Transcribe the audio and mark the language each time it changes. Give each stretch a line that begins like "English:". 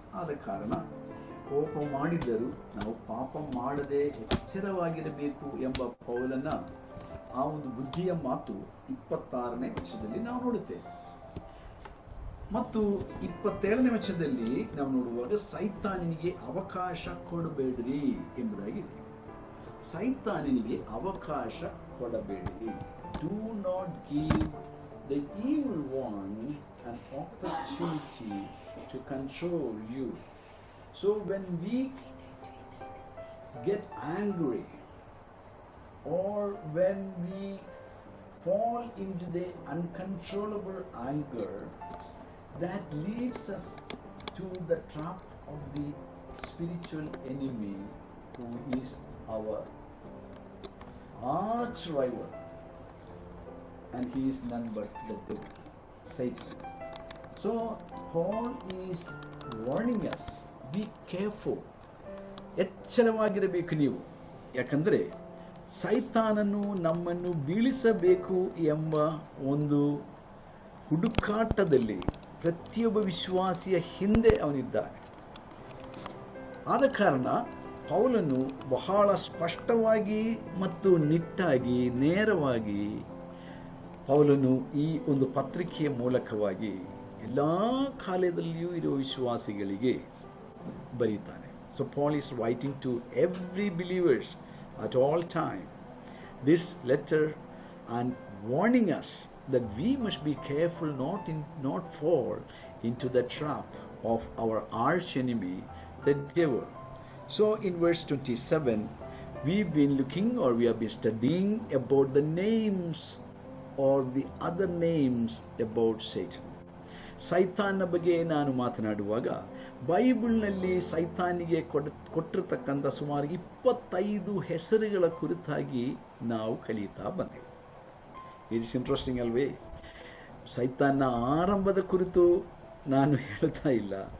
Kannada: ಆದ ಕಾರಣ ಕೋಪ ಮಾಡಿದ್ದರೂ ನಾವು ಪಾಪ ಮಾಡದೆ ಎಚ್ಚರವಾಗಿರಬೇಕು ಎಂಬ ಪೌಲನ ಆ ಒಂದು ಬುದ್ಧಿಯ ಮಾತು 26ನೇ ವಚನದಲ್ಲಿ ನಾವು ನೋಡುತ್ತೇವೆ. ಮತ್ತು 27ನೇ ವಚನದಲ್ಲಿ ನಾವು ನೋಡುವಾಗ ಸೈತಾನನಿಗೆ ಅವಕಾಶ ಕೊಡಬೇಡ್ರಿ ಎಂಬುದಾಗಿದೆ. ಸೈತಾನನಿಗೆ ಅವಕಾಶ ಕೊಡಬೇಡಿರಿ.
English: Do not give the evil one an opportunity to control you. So when we get angry or when we fall into the uncontrollable anger, that leads us to the trap of the spiritual enemy who is our arch rival. And he is none but the devil, Satan. So Paul is warning us, be careful.
Kannada: ಎಚ್ಚರವಾಗಿರಬೇಕು ನೀವು. ಯಾಕಂದ್ರೆ ಸೈತಾನನು ನಮ್ಮನ್ನು ಬೀಳಿಸಬೇಕು ಎಂಬ ಒಂದು ಹುಡುಕಾಟದಲ್ಲಿ ಪ್ರತಿಯೊಬ್ಬ ವಿಶ್ವಾಸಿಯ ಹಿಂದೆ ಅವನಿದ್ದಾನೆ. ಆದ ಕಾರಣ ಪೌಲನು ಬಹಳ ಸ್ಪಷ್ಟವಾಗಿ ಮತ್ತು ನಿಟ್ಟಾಗಿ ನೇರವಾಗಿ ಪೌಲನು ಈ ಒಂದು ಪತ್ರಿಕೆಯ ಮೂಲಕವಾಗಿ ಎಲ್ಲ ಕಾಲದಲ್ಲಿಯೂ ಇರುವ ವಿಶ್ವಾಸಿಗಳಿಗೆ ಬರೀತಾನೆ.
English: So Paul is writing to every believers at all time this letter and warning us that we must be careful not fall into the trap of our arch enemy, the devil. So in verse 27 we've been looking, or we have been studying about the names or the other names about Satan.
Kannada: ಸೈತಾನ್ನ ಬಗ್ಗೆ ನಾನು ಮಾತನಾಡುವಾಗ ಬೈಬಲ್ನಲ್ಲಿ ಸೈತಾನಿಗೆ ಕೊಟ್ಟಿರತಕ್ಕಂಥ ಸುಮಾರು 25 ಹೆಸರುಗಳ ಕುರಿತಾಗಿ ನಾವು ಕಲಿಯುತ್ತಾ ಬಂದೆವು.
English: it is interesting
Kannada: ಅಲ್ವೇ? ಸೈತಾನ್ನ ಆರಂಭದ ಕುರಿತು ನಾನು ಹೇಳ್ತಾ ಇಲ್ಲ.